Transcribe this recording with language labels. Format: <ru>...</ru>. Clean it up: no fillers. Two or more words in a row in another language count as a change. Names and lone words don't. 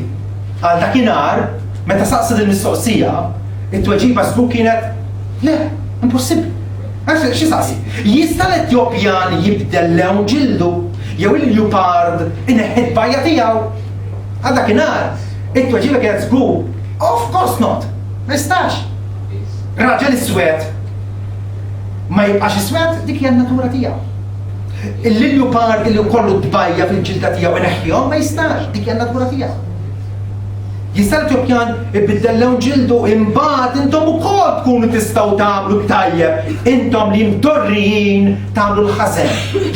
<mt>Għal dakinhar meta saqsid il-mistoqsija, it-tweġiba żgur kienet le, impossibbli. Għax xi saqsi? Jista' l-Etjopjan jibdel lewn ġildu jew il-Leopard ineħħed bajja tiegħu. Għal dakinhar it-tweġiba kienet żgur,</mt> <en>of course not.</en> <mt>Ma jistax. Raġel iswed ma jibqax iswed dik hija n-natura tiegħu. Il-Leopard li kollu tbajja fil-ġilda tiegħu ineħħihom ma jistax, dik hija n-natura tiegħu. Jista' l-Etjopjan ibiddel lewn ġildu imbagħad intom ukoll tkunu tistgħu tagħmlu tajjeb, intom li mdorrijin tagħmlu l-ħażen.</mt>